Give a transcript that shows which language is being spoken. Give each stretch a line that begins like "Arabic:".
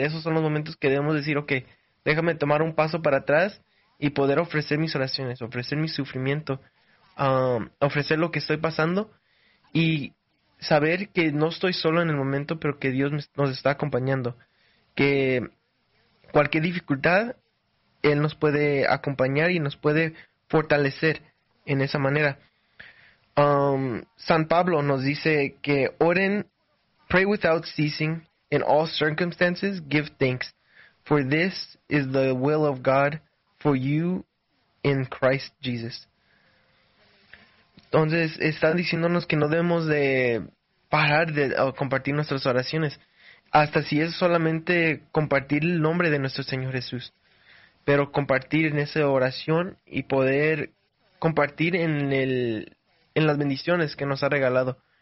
Spanish: Esos son los momentos que debemos decir, ok, déjame tomar un paso para atrás y poder ofrecer mis oraciones, ofrecer mi sufrimiento, ofrecer lo que estoy pasando y saber que no estoy solo en el momento, pero que Dios nos está acompañando, que cualquier dificultad Él nos puede acompañar y nos puede fortalecer en esa manera. San Pablo nos dice que oren,
English: pray without ceasing, in all circumstances, give thanks, for this is the will of God for you in Christ Jesus.
Spanish: Entonces, están diciéndonos que no debemos de parar de compartir nuestras oraciones, hasta si es solamente compartir el nombre de nuestro Señor Jesús. Pero compartir en esa oración y poder compartir en las bendiciones que nos ha regalado.